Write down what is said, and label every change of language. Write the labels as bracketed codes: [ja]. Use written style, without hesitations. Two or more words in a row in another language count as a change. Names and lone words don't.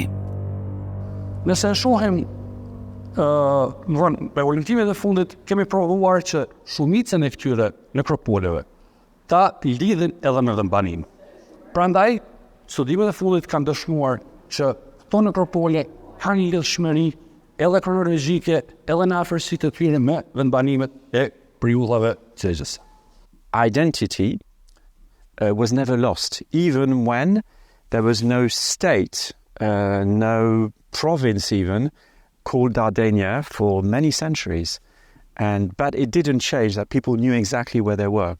[sq] Nëse shohim me udhëtimet e fundit kemi provuar që shumicën e këtyre nekropoleve ta lidhin edhe me vendbanim. Prandaj, studimet e fundit kanë dëshmuar që këto nekropole kanë një lidhshmëri edhe kronologjike, edhe në afërsi të tyre me vendbanimet e periudhave cegjëse. [en] Identity was never lost, even when there was no state, no province even, called Dardania for many centuries. But it didn't change that people knew exactly where they were.